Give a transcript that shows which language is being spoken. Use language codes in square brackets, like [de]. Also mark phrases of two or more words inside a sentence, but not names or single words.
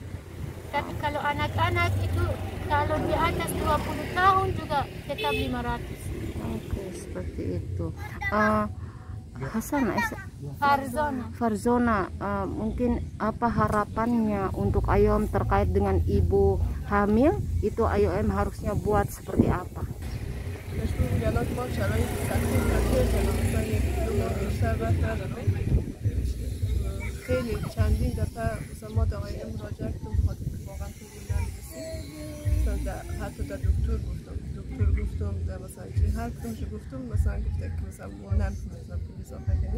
[id] Tapi kalau anak-anak itu kalau di atas 20 tahun juga tetap 500. Oke, seperti itu. Hasan, Farzona, mungkin apa harapannya untuk IOM terkait dengan ibu hamil? Itu IOM harusnya buat seperti apa? [fa] خیلی چندین دفعه مثلا ما به آقای ام مراجعه کردیم بخاطر که واقعا خوبی نرسید. حتی در دکتر گفتم در مثلا هر کدومش گفتم مثلا گفته که مثلا ما نمیتونیم پول اضافه کنیم.